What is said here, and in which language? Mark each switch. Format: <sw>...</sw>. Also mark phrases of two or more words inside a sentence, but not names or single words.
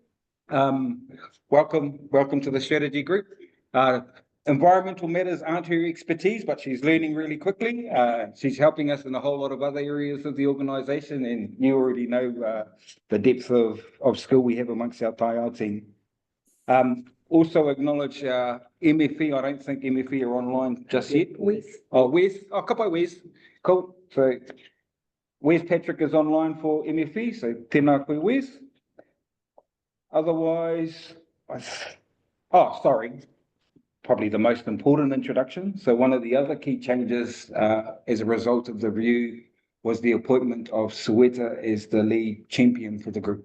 <en>Welcome to the strategy group. Environmental matters aren't her expertise, but she's learning really quickly. She's helping us in a whole lot of other areas of the organisation, and you already know the depth of skill we have amongst our Taiao team. Also acknowledge MFE. I don't think MFE are online just yet. Wes. Oh, Wes. Oh,</en> <mi>ka pai</mi> <en>Wes. Cool. So Wes Patrick is online for MFE, so</en> <mi>tēnā koe</mi> <en>Wes. Otherwise, probably the most important introduction. So one of the other key changes as a result of the review was the appointment of Sueta as the lead champion for the group.</en>